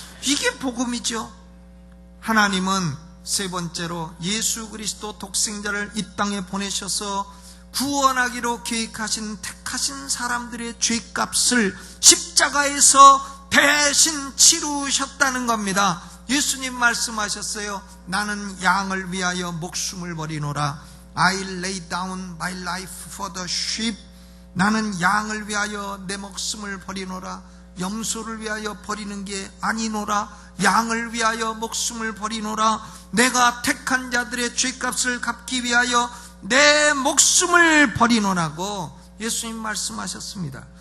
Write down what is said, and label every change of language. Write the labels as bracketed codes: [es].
[ko] 이게 복음이죠. 하나님은 세 번째로 예수 그리스도 독생자를 이 땅에 보내셔서 구원하기로 계획하신 택하신 사람들의 죄값을 십자가에서 대신 치르셨다는 겁니다. 예수님 말씀하셨어요. 나는 양을 위하여 목숨을 버리노라. [en] I lay down my life for the sheep. [ko] 나는 양을 위하여 내 목숨을 버리노라. 염소를 위하여 버리는 게 아니노라. 양을 위하여 목숨을 버리노라. 내가 택한 자들의 죄값을 갚기 위하여 내 목숨을 버리노라고 예수님 말씀하셨습니다.